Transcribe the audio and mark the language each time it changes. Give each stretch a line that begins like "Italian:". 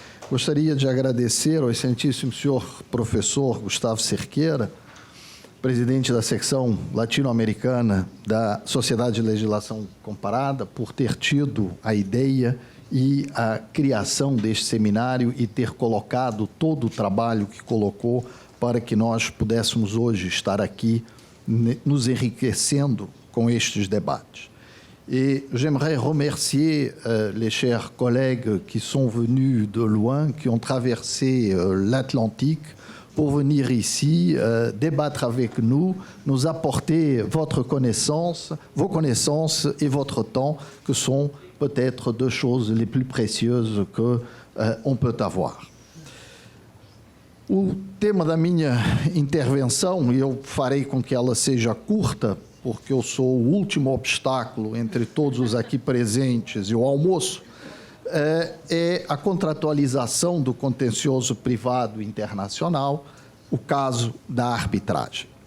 Portuguese: Gostaria de agradecer ao excelentíssimo senhor professor Gustavo Cerqueira, presidente da secção latino-americana da Sociedade de Legislação Comparada, por ter tido a ideia e a criação deste seminário e ter colocado todo o trabalho que colocou para que nós pudéssemos hoje estar aqui nos enriquecendo com estes debates.
French: Et j'aimerais remercier les chers collègues qui sont venus de loin, qui ont traversé l'Atlantique pour venir ici débattre avec nous, nous apporter vos connaissances et votre temps, que sont peut-être deux choses les plus précieuses qu'on peut avoir.
Portuguese: O tema da minha intervenção, e eu farei com que ela seja curta, porque eu sou o último obstáculo entre todos os aqui presentes e o almoço, é a contratualização do contencioso privado internacional, o caso da arbitragem.